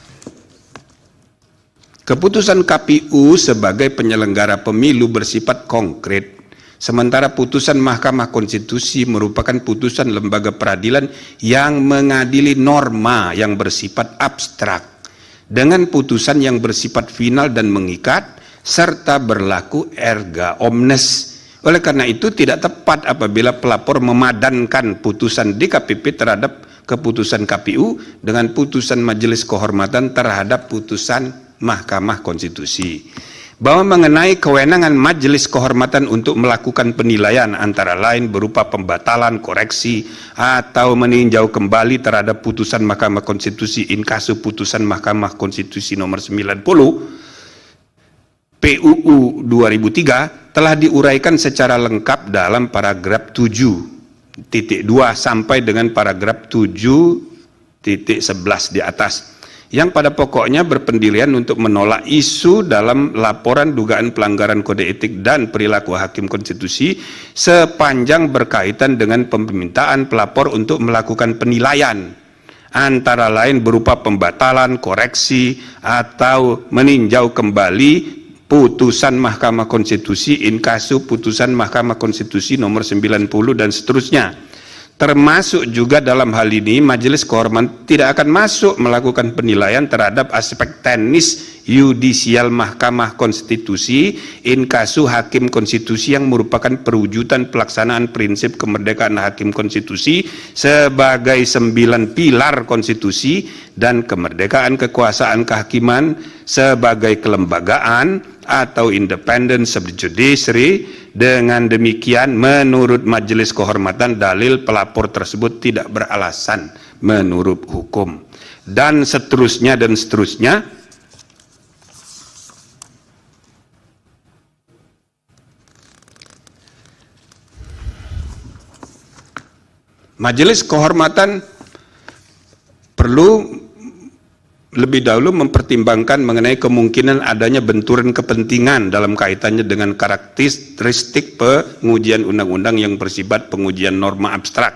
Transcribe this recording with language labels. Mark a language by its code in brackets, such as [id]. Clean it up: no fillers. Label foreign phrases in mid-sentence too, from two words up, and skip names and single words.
[id] keputusan KPU sebagai penyelenggara pemilu bersifat konkret, sementara putusan Mahkamah Konstitusi merupakan putusan lembaga peradilan yang mengadili norma yang bersifat abstrak dengan putusan yang bersifat final dan mengikat serta berlaku [la] erga omnes. [id] Oleh karena itu tidak tepat apabila pelapor memadankan putusan DKPP terhadap keputusan KPU dengan putusan Majelis Kehormatan terhadap putusan Mahkamah Konstitusi. Bahwa mengenai kewenangan Majelis Kehormatan untuk melakukan penilaian antara lain berupa pembatalan, koreksi, atau meninjau kembali terhadap putusan Mahkamah Konstitusi [la] in casu [id] putusan Mahkamah Konstitusi nomor 90 PUU 2003 telah diuraikan secara lengkap dalam paragraf 7.2 sampai dengan paragraf 7.11 di atas, yang pada pokoknya berpendirian untuk menolak isu dalam laporan dugaan pelanggaran kode etik dan perilaku hakim konstitusi sepanjang berkaitan dengan permintaan pelapor untuk melakukan penilaian antara lain berupa pembatalan, koreksi, atau meninjau kembali putusan Mahkamah Konstitusi [la] in casu [id] putusan Mahkamah Konstitusi nomor 90 dan seterusnya. Termasuk juga dalam hal ini Majelis Kehormatan tidak akan masuk melakukan penilaian terhadap aspek teknis yudisial Mahkamah Konstitusi [la] in casu [id] hakim konstitusi yang merupakan perwujudan pelaksanaan prinsip kemerdekaan hakim konstitusi sebagai 9 pilar konstitusi dan kemerdekaan kekuasaan kehakiman sebagai kelembagaan atau [en] independence of the judiciary. [id] Dengan demikian menurut Majelis Kehormatan dalil pelapor tersebut tidak beralasan menurut hukum, dan seterusnya dan seterusnya. Majelis Kehormatan perlu lebih dahulu mempertimbangkan mengenai kemungkinan adanya benturan kepentingan dalam kaitannya dengan karakteristik pengujian undang-undang yang bersifat pengujian norma abstrak.